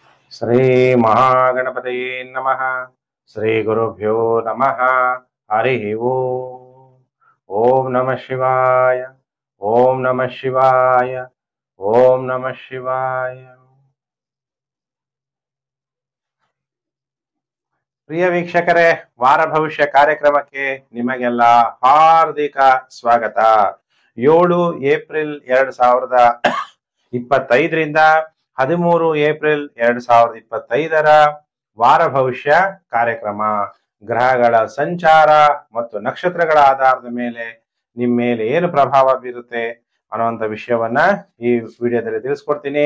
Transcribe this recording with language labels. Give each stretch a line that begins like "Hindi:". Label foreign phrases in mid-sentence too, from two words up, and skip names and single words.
Sanskrit: ಶ್ರೀ ಮಹಾಗಣಪತಯೇ ನಮಃ. ಶ್ರೀ ಗುರುಭ್ಯೋ ನಮಃ. ಹರಿ ಓಂ. ಓಂ ನಮಃ ಶಿವಾಯ. ಓಂ ನಮಃ ಶಿವಾಯ. ಓಂ ನಮಃ ಶಿವಾಯ.
Kannada: ಪ್ರಿಯ ವೀಕ್ಷಕರೇ, ವಾರ ಭವಿಷ್ಯ ಕಾರ್ಯಕ್ರಮಕ್ಕೆ ನಿಮಗೆಲ್ಲ ಹಾರ್ದಿಕ ಸ್ವಾಗತ. 7 ಏಪ್ರಿಲ್ 2025ರಿಂದ 13 ಏಪ್ರಿಲ್ 2025ರ ವಾರ ಭವಿಷ್ಯ ಕಾರ್ಯಕ್ರಮ ಗ್ರಹಗಳ ಸಂಚಾರ ಮತ್ತು ನಕ್ಷತ್ರಗಳ ಆಧಾರದ ಮೇಲೆ ನಿಮ್ಮ ಮೇಲೆ ಏನು ಪ್ರಭಾವ ಬೀರುತ್ತೆ ಅನ್ನುವಂಥ ವಿಷಯವನ್ನ ಈ ವಿಡಿಯೋದಲ್ಲಿ ತಿಳಿಸ್ಕೊಡ್ತೀನಿ.